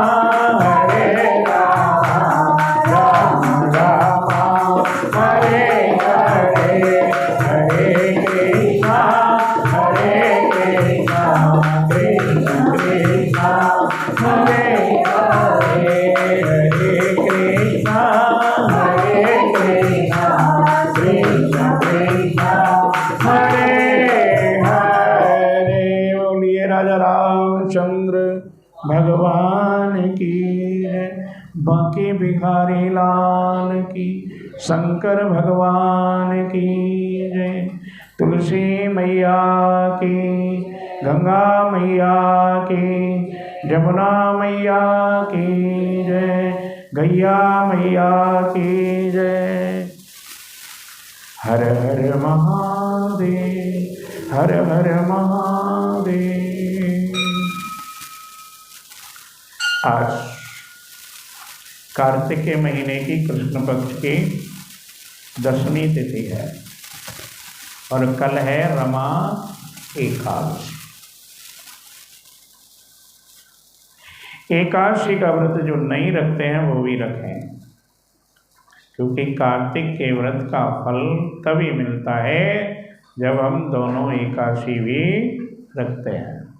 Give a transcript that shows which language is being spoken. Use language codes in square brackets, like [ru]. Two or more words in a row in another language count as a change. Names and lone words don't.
[sa] राम राम हरे हरे, हरे कृष्णा कृष्णा कृष्णा हरे हरे, हरे कृष्णा कृष्णा कृष्णा हरे हरे। [hi] बोलिए राजा रामचंद्र भगवान की जय, बांके बिहारी लाल की, शंकर भगवान की जय, तुलसी मैया की, गंगा मैया की, जमुना मैया की जय, गैया मैया की जय। हर हर महादेव, हर हर महादेव। आज कार्तिक के महीने की कृष्ण पक्ष की 10वीं तिथि है और कल है रमा एकादशी। एकादशी का व्रत जो नहीं रखते हैं वो भी रखें, क्योंकि कार्तिक के व्रत का फल तभी मिलता है जब हम दोनों एकादशी भी रखते हैं।